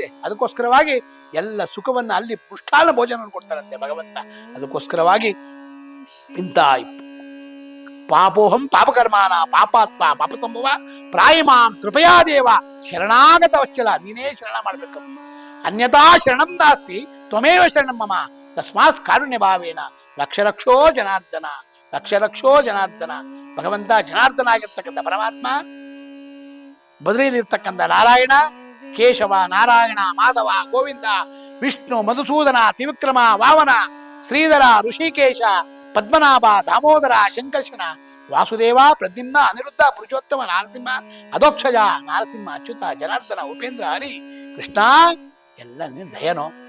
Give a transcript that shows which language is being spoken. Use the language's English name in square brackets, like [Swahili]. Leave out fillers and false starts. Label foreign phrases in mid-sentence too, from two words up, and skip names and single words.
[Kannada] ಅದಕ್ಕೋಸ್ಕರವಾಗಿ ಎಲ್ಲ ಸುಖವನ್ನ ಅಲ್ಲಿ ಪುಷ್ಟಾಲ ಭೋಜನ ಕೊಡ್ತಾರಂತೆ ಭಗವಂತ. ಅದಕ್ಕೋಸ್ಕರವಾಗಿ ಇಂಥ [Sanskrit] ಪಾಪೋಹಂ ಪಾಪಕರ್ಮಾನ ಪಾಪಾತ್ಮ ಪಾಪ ಸಂಭವ ಪ್ರಾಯಿಮಾಂ ಕೃಪಯಾ ದೇವ ಶರಣಾಗತ ವಶ್ಚಲ. [Kannada] ನೀನೇ ಶರಣ ಮಾಡ್ಬೇಕು, [Sanskrit] ಅನ್ಯಥಾ ಶರಣಂ ನಾಸ್ತಿ ತ್ವಮೇವ ಶರಣಂ ಮಮ ತಸ್ಮಾತ್ ಕಾರುಣ್ಯ ಭಾವೇನ ಲಕ್ಷ ಲಕ್ಷೋ ಜನಾರ್ದನ, ಲಕ್ಷ ಲಕ್ಷೋ ಜನಾರ್ದನ. [Kannada] ಭಗವಂತ ಜನಾರ್ದನ ಆಗಿರ್ತಕ್ಕಂಥ ಪರಮಾತ್ಮ, ಬದರಿಯಲ್ಲಿರ್ತಕ್ಕಂಥ ನಾರಾಯಣ, ಕೇಶವ, ನಾರಾಯಣ, ಮಾಧವ, ಗೋವಿಂದ, ವಿಷ್ಣು, ಮಧುಸೂದನ, ತ್ರಿವಿಕ್ರಮ, ವಾಮನ, ಶ್ರೀಧರ, ಋಷಿಕೇಶ, ಪದ್ಮನಾಭ, ದಾಮೋದರ, ಶಂಕರ್ಷಣ, ವಾಸುದೇವ, ಪ್ರದ್ಯುಮ್ನ, ಅನಿರುದ್ಧ, ಪುರುಷೋತ್ತಮ, ನಾರಸಿಂಹ, ಅಧೋಕ್ಷಜ, ನಾರಸಿಂಹ, ಅಚ್ಯುತ, ಜನಾರ್ದನ, ಉಪೇಂದ್ರ, ಹರಿ, ಕೃಷ್ಣ, ಎಲ್ಲ ನೀನು ದಯನೋ.